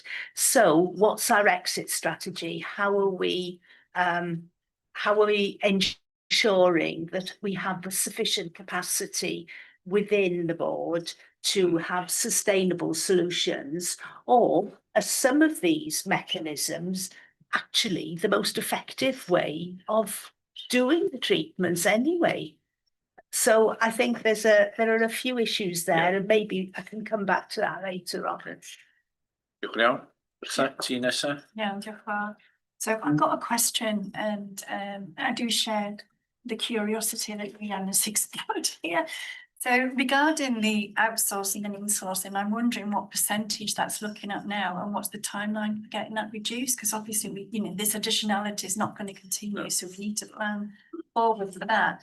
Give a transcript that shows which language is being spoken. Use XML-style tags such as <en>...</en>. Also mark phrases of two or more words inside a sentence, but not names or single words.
<en>So what's our exit strategy? How are we ensuring that we have the sufficient capacity within the board to have sustainable solutions? Or are some of these mechanisms actually the most effective way of doing the treatments anyway? So I think there are a few issues there, and maybe I can come back to that later on.</en> <cy>Diolch yn iawn. Ti nesa? Yeah, diolch yn fawr.</cy> <en>So I've got a question, and I do share the curiosity that Rhianna's explored here. So regarding the outsourcing and insourcing, I'm wondering what percentage that's looking at now, and what's the timeline for getting that reduced? Because obviously, this additionality is not going to continue, so we need to plan forward for that.</en>